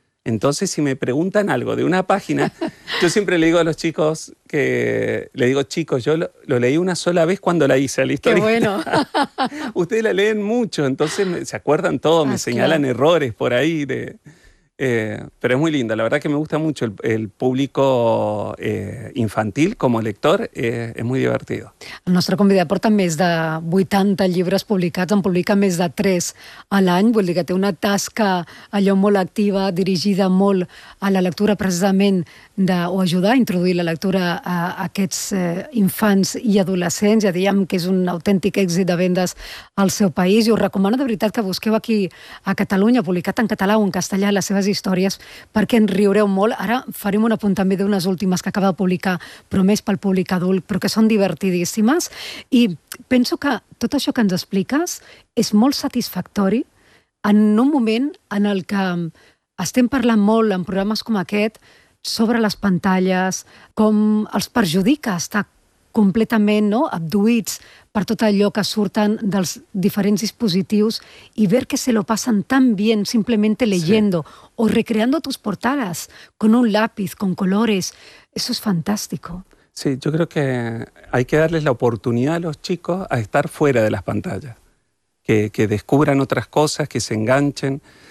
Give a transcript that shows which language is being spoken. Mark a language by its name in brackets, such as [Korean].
[Spanish] Entonces, si me preguntan algo de una página, yo siempre le digo a los chicos que, le digo, chicos, yo lo leí una sola vez cuando la hice, la Qué bueno. historieta. Ustedes la leen mucho, entonces se acuerdan todo, me Ah, señalan claro. errores por ahí. Pero es muy linda, la verdad que me gusta mucho el público infantil como lector, es muy divertido. [Catalan] El nostre convidat porta més de 80 llibres publicats, en publica més de 3 a l'any. Vull dir que té una tasca allò molt activa, dirigida molt a la lectura, precisament, o ajudar a introduir la lectura a aquests infants i adolescents. Ja diem que és un autèntic èxit de vendes al seu país. I us recomano de veritat que busqueu aquí a Catalunya, publicat en català o en castellà, les seves històries, perquè en riureu molt. Ara farem un apunt també d'unes últimes que acaba de publicar, però més pel públic adult, però que són divertidíssimes. I penso que tot això que ens expliques és molt satisfactori en un moment en el que estem parlant molt en programes com aquest sobre les pantalles, com els perjudica estar completament, no?, abduïts per tot allò que surten dels diferents dispositius i [Spanish] ver que se lo pasan tan bien simplemente Sí. leyendo o recreando tus portadas con un lápiz, con colores, eso es fantástico. Sí, yo creo que hay que darles la oportunidad a los chicos a estar fuera de las pantallas, que descubran otras cosas, que se enganchen.